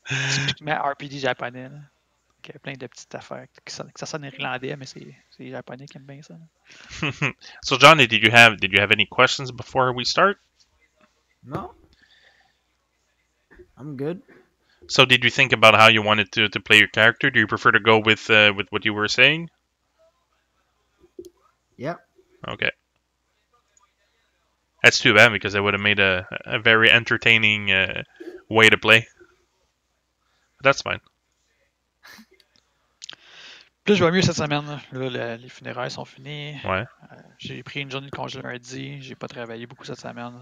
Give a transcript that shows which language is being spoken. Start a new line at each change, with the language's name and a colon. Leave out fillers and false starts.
French: Typiquement RPG japonais. Là. Il y a plein de petites affaires. Que ça sonne irlandais, mais c'est les japonais qui aiment bien ça.
English: So, Johnny, did you have any questions before we start? No. I'm good. So, did you think about how you wanted to play your character? Do you prefer to go with what you were saying? Yeah. Okay. That's too bad because it would have made a very entertaining way to play. But that's fine.
French: Plus je vais mieux cette semaine. Là, les funérailles sont finis. Ouais. J'ai pris une journée de congé lundi. J'ai pas travaillé beaucoup cette semaine.